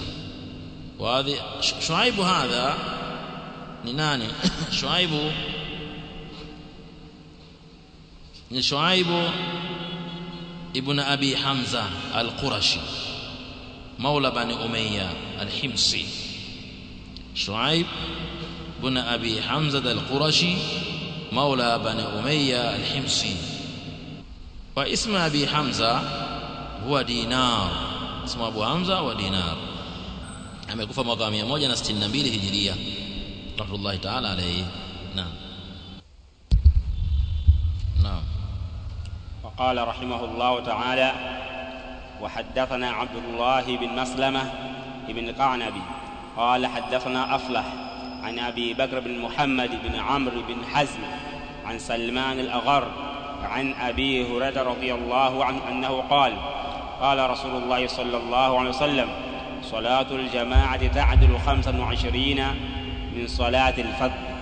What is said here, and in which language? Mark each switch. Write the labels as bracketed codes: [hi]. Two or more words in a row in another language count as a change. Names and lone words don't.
[ar] وهذا شعيب هذا ناني شعيب ابن أبي حمزة القرشي مولى بني أمية الحمصي. شعيب ابن أبي حمزة القرشي مولى بني أمية الحمصي. واسم أبي حمزة هو دينار، اسم أبو حمزة ودينار. [sw] amekufa mwaka 162 Hijria [ar] رحمة الله تعالى عليه. [sw] Naam. Naam. [ar] وقال رحمه الله تعالى: وحدثنا عبد الله بن مسلمة بن قعنبي قال حدثنا أفلح عن أبي بكر بن محمد بن عمرو بن حزم عن سلمان الأغر عن أبي هريرة رضي الله عنه أنه قال: قال رسول الله صلى الله عليه وسلم: صلاة الجماعة تعدل 25 من صلاة الفجر.